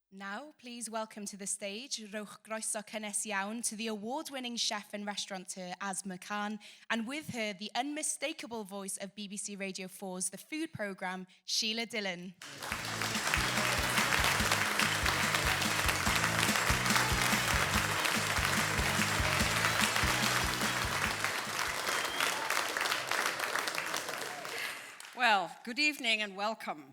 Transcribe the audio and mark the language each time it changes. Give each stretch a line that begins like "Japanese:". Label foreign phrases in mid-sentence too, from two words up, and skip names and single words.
English: Now, please welcome to the stage,
Welsh: Rowch groeso cynnes iawn
English: to the award-winning chef and restaurateur Asma Khan, and with her, the unmistakable voice of BBC Radio 4's The Food Programme, Sheila Dillon. Well, good evening and welcome.